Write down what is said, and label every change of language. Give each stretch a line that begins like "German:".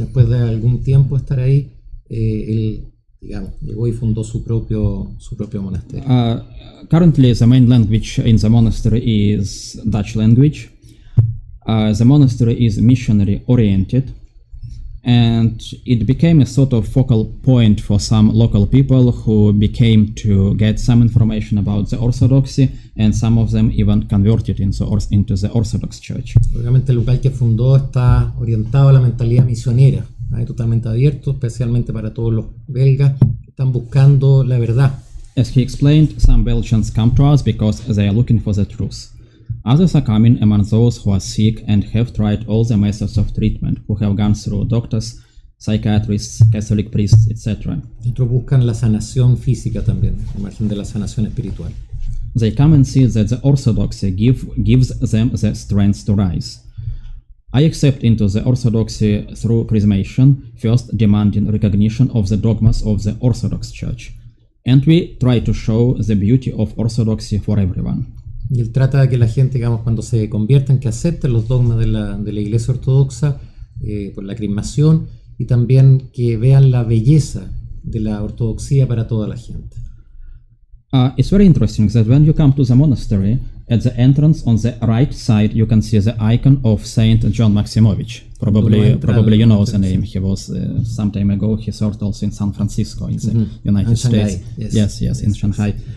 Spanish: Después de algún tiempo estar ahí, él, digamos, llegó y fundó su propio monasterio.
English: Currently, the main language in the monastery is Dutch language. The monastery is missionary oriented, and it became a sort of focal point for some local people who became to get some information about the Orthodoxy, and some of them even converted into the Orthodox Church.
Spanish: Obviamente el local que fundó está orientado a la mentalidad misionera, totalmente abierto, especialmente para todos los belgas que están buscando la verdad.
English: As he explained, some Belgians come to us because they are looking for the truth. Others are coming among those who are sick and have tried all the methods of treatment, who have gone through doctors psychiatrists, Catholic priests, etc.
Spanish: Otros buscan la sanación física también, al margen de la sanación espiritual.
English: They come and see that the Orthodoxy gives them the strength to rise. I accept into the Orthodoxy through chrismation, first demanding recognition of the dogmas of the Orthodox Church. And we try to show the beauty of Orthodoxy for everyone.
Spanish: Y él trata de que la gente, digamos, cuando se conviertan, que acepten los dogmas de la Iglesia Ortodoxa por la crismación, y también que vean la belleza de la ortodoxia para toda la gente.
English: It's very interesting that when you come to the monastery, at the entrance on the right side you can see the icon of Saint John Maximovich. Probably you know the name. He was some time ago. He served also in San Francisco in the United States. Yes, in Shanghai.